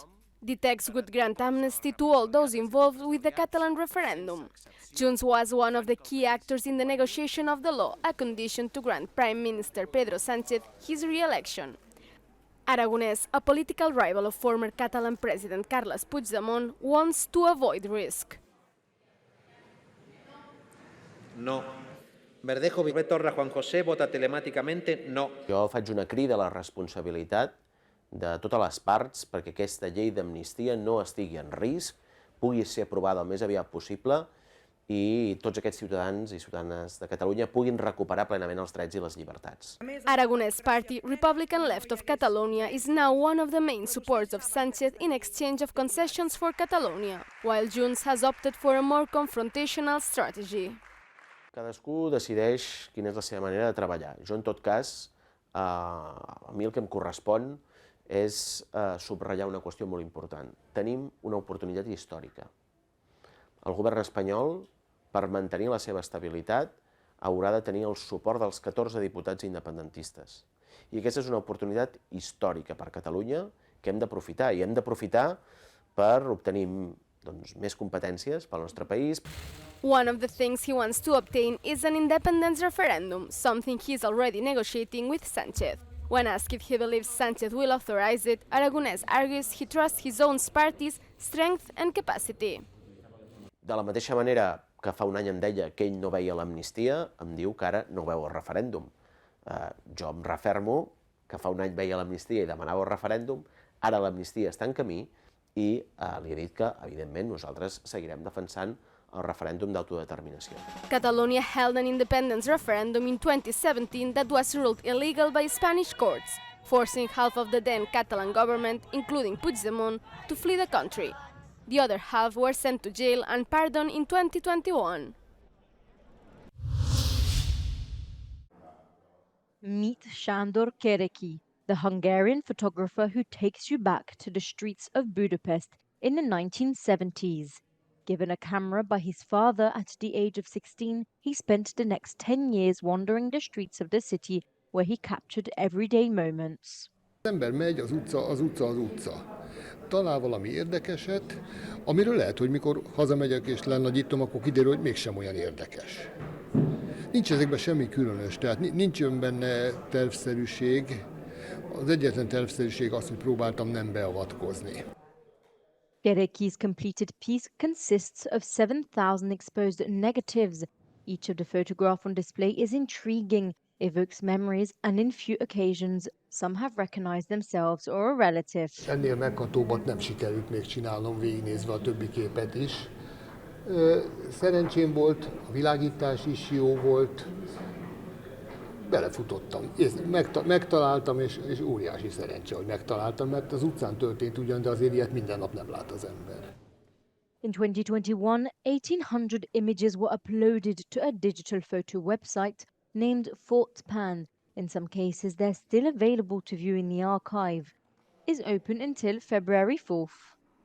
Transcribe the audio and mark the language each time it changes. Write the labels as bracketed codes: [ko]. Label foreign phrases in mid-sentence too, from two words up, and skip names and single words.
[en] The text would grant amnesty to all those involved with the Catalan referendum. Junts was one of the key actors in the negotiation of the law, a condition to grant Prime Minister Pedro Sánchez his re-election. Aragonès, a political rival of former Catalan President Carles Puigdemont, wants to avoid risk. [es] No. Verdejo Torra Juan José vota telemàticamente no. [ca] Jo faig una crida a la responsabilitat de totes les parts perquè aquesta llei d'amnistia no estigui en risc, pugui ser aprovada el més aviat possible i tots aquests ciutadans i ciutadanes de Catalunya puguin recuperar plenament els drets i les llibertats. [en] Aragonès Party, Republican Left of Catalonia, is now one of the main supports of Sánchez in exchange of concessions for Catalonia, while Junts has opted for a more confrontational strategy. [ca] Cadascú decideix quina és la seva manera de treballar. Jo, en tot cas, a mi el que em correspon és subratllar una qüestió molt important. Tenim una oportunitat històrica. El govern espanyol, per mantenir la seva estabilitat, haurà de tenir el suport dels 14 diputats independentistes. I aquesta és una oportunitat històrica per Catalunya que hem d'aprofitar, i hem d'aprofitar per obtenir més competències pel nostre país. [en] One of the things he wants to obtain is an independence referendum, something he is already negotiating with Sánchez. When asked if he believes Sánchez will authorize it, Aragonès argues he trusts his own party's strength and capacity. [ca] De la mateixa manera que fa un any em deia que ell no veia l'amnistia, em diu que ara no veu el referèndum. Jo em refermo que fa un any veia l'amnistia i demanava el referèndum, ara l'amnistia està en camí i li he dit que, evidentment, nosaltres seguirem defensant el referèndum d'autodeterminació. [en] Catalonia held an independence referendum in 2017 that was ruled illegal by Spanish courts, forcing half of the then Catalan government, including Puigdemont, to flee the country. The other half were sent to jail and pardoned in 2021. Meet Sándor Kereki, the Hungarian photographer who takes you back to the streets of Budapest in the 1970s. Given a camera by his father at the age of 16, he spent the next 10 years wandering the streets of the city where he captured everyday moments. [hu] Az ember megy, az utca. Talál valami érdekeset, amiről lehet, hogy mikor hazamegyek és lenagyítom, akkor kiderül, hogy mégsem olyan érdekes. Nincs ezekben semmi különös, tehát nincs benne tervszerűség. Az egyetlen tervszerűség az, hogy próbáltam nem beavatkozni. [en] Kereki's completed piece consists of 7,000 exposed negatives. Each of the photographs on display is intriguing, evokes memories, and in few occasions, some have recognized themselves or a relative. [hu] Ennél meghatóbbat nem sikerült még csinálnom, végignézve a többi képet is. Szerencsém volt, a világítás is jó volt, belefutottam. Megtaláltam, és óriási szerencse, hogy megtaláltam, mert az utcán történt ugyan, de azért ilyet minden nap nem lát az ember. [en] In 2021, 1,800 images were uploaded to a digital photo website named Fortpan. In some cases, they're still available to view in the archive. Is open until February 4th.